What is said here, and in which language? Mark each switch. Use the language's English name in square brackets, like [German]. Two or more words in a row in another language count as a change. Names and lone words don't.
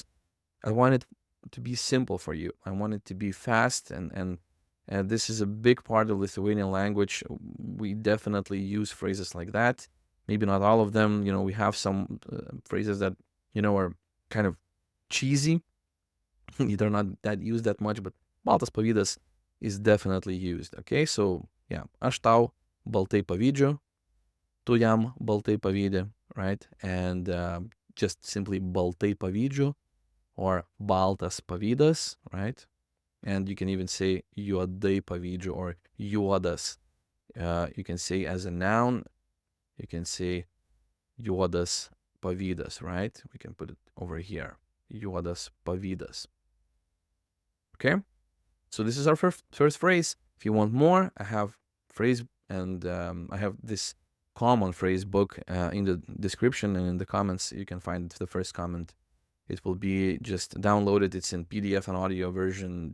[English] I want it to be simple for you. I want it to be fast, and this is a big part of Lithuanian language. We definitely use phrases like that. Maybe not all of them. We have some phrases that are kind of cheesy. They're not that used that much, but [Lithuanian] Baltas Pavydas [English] is definitely used. Okay, so yeah, [Lithuanian] aš tau baltai pavydžiu, tu jam baltai pavydi, [English] right? And just simply [Lithuanian] baltai pavydžiu [English] or [Lithuanian] Baltas Pavydas, [English] right? And you can even say [Lithuanian] juodai pavydžiu [English] or juodas. You can say as a noun, you can say [Lithuanian] juodas pavydas, [English] right? We can put it over here. [Lithuanian] Juodas pavydas. [English] Okay? So this is our first phrase. If you want more, I have phrase and I have this common phrase book in the description, and in the comments you can find the first comment. It will be just downloaded. It's in PDF and audio version.